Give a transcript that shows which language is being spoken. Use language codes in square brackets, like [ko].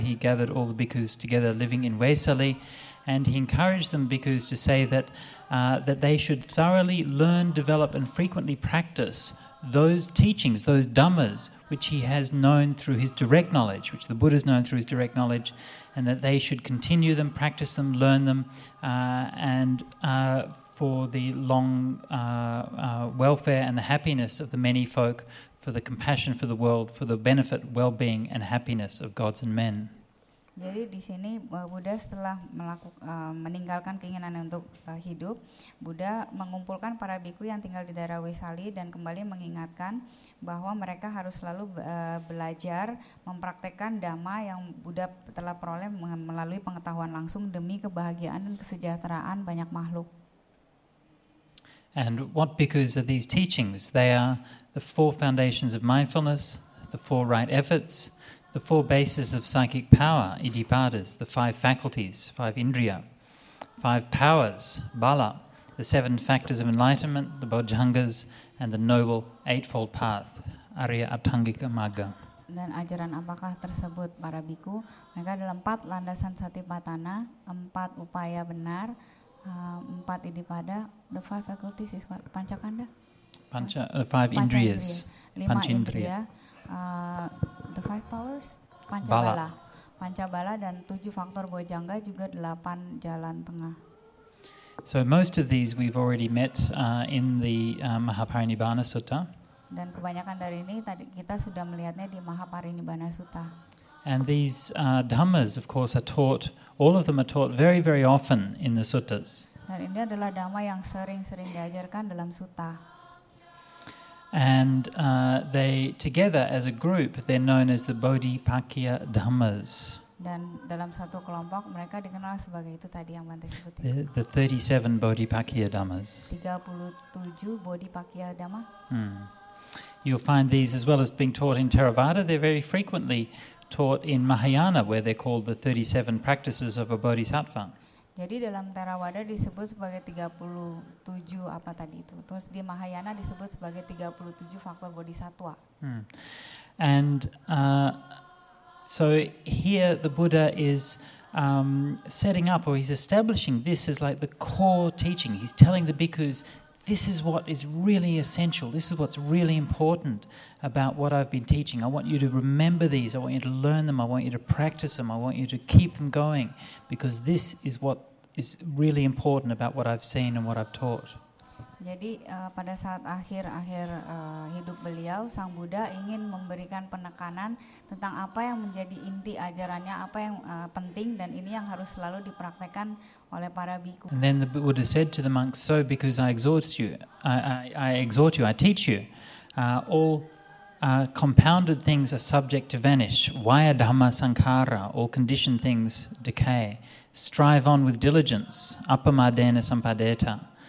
[en] He gathered all the bhikkhus together living in Vesali, and he encouraged them bhikkhus to say that they should thoroughly learn, develop and frequently practice those teachings, those dhammas, which he has known through his direct knowledge, which the Buddha has known through his direct knowledge, and that they should continue them, practice them, learn them, and for the long welfare and the happiness of the many folk, for the compassion for the world, for the benefit, well-being and happiness of gods and men. [id] Jadi di sini Buddha setelah meninggalkan keinginan untuk hidup, Buddha mengumpulkan para bhikkhu yang tinggal di daerah Vesali dan kembali mengingatkan bahwa mereka harus selalu belajar mempraktekkan dhamma yang Buddha telah peroleh melalui pengetahuan langsung demi kebahagiaan dan kesejahteraan banyak makhluk. [en] And what bhikkhus are these teachings? They are the four foundations of mindfulness, the four right efforts, the four bases of psychic power, iddhipadas, the five faculties, five indriya, five powers, bala, the seven factors of enlightenment, the bojjhangas, and the noble eightfold path, Arya Abhangika Magga. [id] Dan ajaran apakah tersebut para bhikkhu? Mereka adalah 4 landasan satipatthana, 4 upaya benar, 4 iddhipada, [en] the five faculties is what? [id] Pancakanda? [en] Five indriyas. [id] 5 indriya. [en] The five powers, [id] Pancabala dan 7 faktor bojjhanga juga 8 jalan tengah. [en] So most of these we've already met in the Maha Parinibbana Sutta. [id] Dan kebanyakan dari ini tadi kita sudah melihatnya di Maha Parinibbana Sutta. [en] And these dhammas, of course, are taught. All of them are taught very, very often in the suttas. [id] Dan ini adalah dhamma yang sering-sering diajarkan dalam sutta. [en] And they together as a group, they're known as the Bodhipakya Dhammas. [id] Dan dalam satu kelompok mereka dikenal sebagai itu tadi yang Bante sebutin. [en] The 37 Bodhipakya Dhammas. [id] 37 Bodhipakya Dhamma. [en] You'll find these, as well as being taught in Theravada, they're very frequently taught in Mahayana, where they're called the 37 practices of a Bodhisattva. [id] Jadi dalam Theravada disebut sebagai 37 apa tadi itu. Terus di Mahayana disebut sebagai 37 faktor bodhisattva. [en] And so here the Buddha is setting up, or he's establishing this as like the core teaching. He's telling the bhikkhus, this is what is really essential. This is what's really important about what I've been teaching. I want you to remember these. I want you to learn them. I want you to practice them. I want you to keep them going, because this is what is really important about what I've seen and what I've taught. [id] Jadi pada saat akhir hidup beliau, Sang Buddha ingin memberikan penekanan tentang apa yang menjadi inti ajarannya, apa yang penting, dan ini yang harus selalu dipraktekkan oleh para bhikkhu. [en] And then the Buddha said to the monks, so because I exhort you, I teach you, all compounded things are subject to vanish. [pi] Vaya dhamma sankhara, [en] all conditioned things decay. Strive on with diligence, [pi] appamadena sampadeta.